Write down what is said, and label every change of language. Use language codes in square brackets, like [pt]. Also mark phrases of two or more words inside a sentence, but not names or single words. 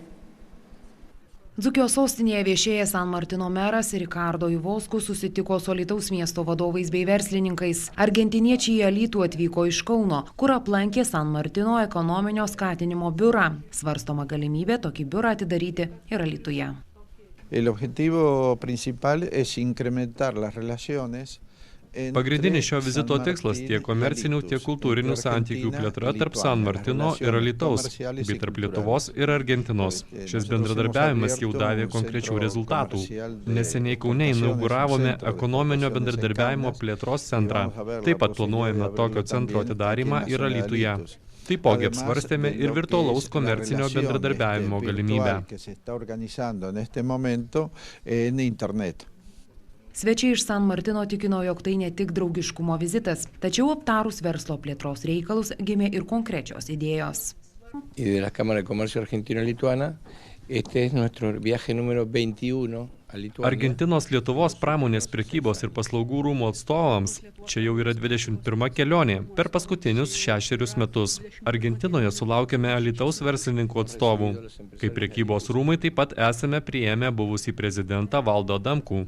[lt] Dzūkijos sostinėje viešėjęs San Martino meras Ricardo Ivoskus susitiko su Alytaus miesto vadovais bei verslininkais. Argentiniečiai į Alytų atvyko iš Kauno, kur aplankė San Martino ekonominio skatinimo biurą. Svarstoma galimybė tokį biurą atidaryti ir Alytuje. [es] El objetivo principal es incrementar las relaciones. [lt] Pagrindinis šio vizito tikslas tiek komercinių, tiek kultūrinių santykių plėtra tarp San Martino ir Alytaus, bei tarp Lietuvos ir Argentinos. Šis bendradarbiavimas jau davė konkrečių rezultatų. Neseniai Kaune inauguravome ekonominio bendradarbiavimo plėtros centrą. Taip pat planuojame tokio centro atidarymą ir Alytuje. Taipogi apsvarstėme ir virtualaus komercinio bendradarbiavimo galimybę. Svečiai iš San Martino tikino, jog tai ne tik draugiškumo vizitas, tačiau aptarus verslo plėtros reikalus gimė ir konkrečios idėjos. [es] Y de la Cámara de Comercio Argentino-Lituana, este es nuestro viaje número 21 a Lituania. [lt] Argentinos Lietuvos pramonės prekybos ir paslaugų rūmų atstovams čia jau yra 21 kelionė per paskutinius 6 metus. Argentinoje sulaukėme Alytaus verslininkų atstovų. Kaip prekybos rūmai taip pat esame priėmę buvusį prezidentą Valdą Adamkų.